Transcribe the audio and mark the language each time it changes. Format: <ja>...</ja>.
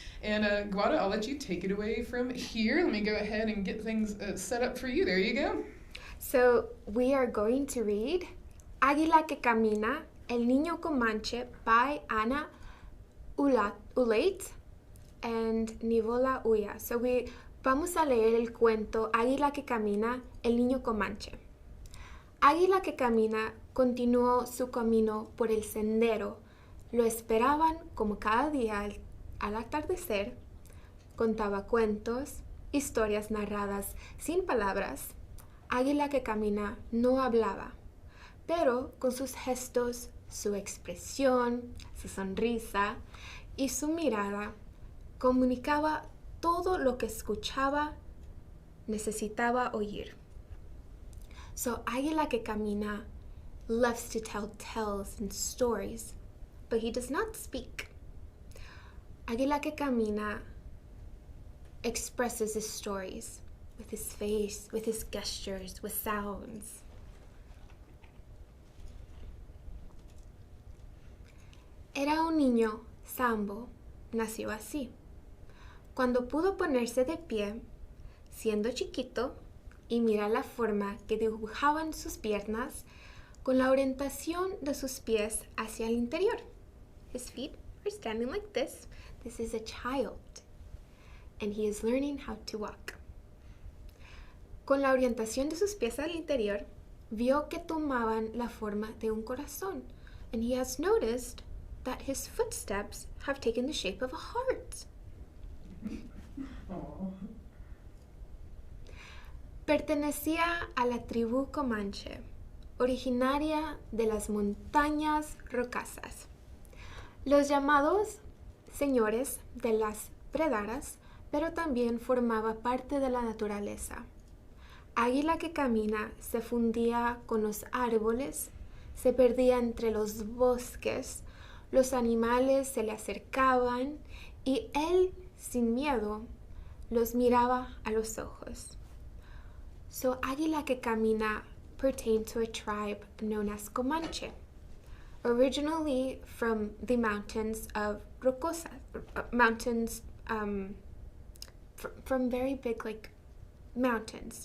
<en>And Guada, I'll let you take it away from here. Let me go ahead and get things set up for you. There you go. So we are going to read Águila que Camina, El Niño Comanche by Ana Ulate and Nivola Uya.</en> <es>So vamos a leer el cuento Águila que Camina, El Niño Comanche. Águila que Camina continuó su camino por el sendero. Lo esperaban como cada día al atardecer. Contaba cuentos, historias narradas sin palabras. Águila que Camina no hablaba, pero con sus gestos, su expresión, su sonrisa y su mirada comunicaba todo lo que escuchaba, necesitaba oír.</es> <en>So Águila que Camina loves to tell tales and stories, but he does not speak. Águila que Camina expresses his stories with his face, with his gestures, with sounds.</en> <es>Era un niño sambo, nació así. Cuando pudo ponerse de pie, siendo chiquito, y mirar la forma que dibujaban sus piernas con la orientación de sus pies hacia el interior.</es> <en>His feet are standing like this. This is a child, and he is learning how to walk.</en> <es>Con la orientación de sus pies al interior, vio que tomaban la forma de un corazón,</es> <en>and he has noticed that his footsteps have taken the shape of a heart.</en> <es>Pertenecía a la tribu Comanche, originaria de las montañas rocasas. Los llamados señores de las praderas, pero también formaba parte de la naturaleza. Águila que Camina se fundía con los árboles, se perdía entre los bosques, los animales se le acercaban y él, sin miedo, los miraba a los ojos.</es> <en>So Águila que Camina pertained to a tribe known as Comanche, originally from the mountains of Rocosa, mountains from very big like mountains.</en>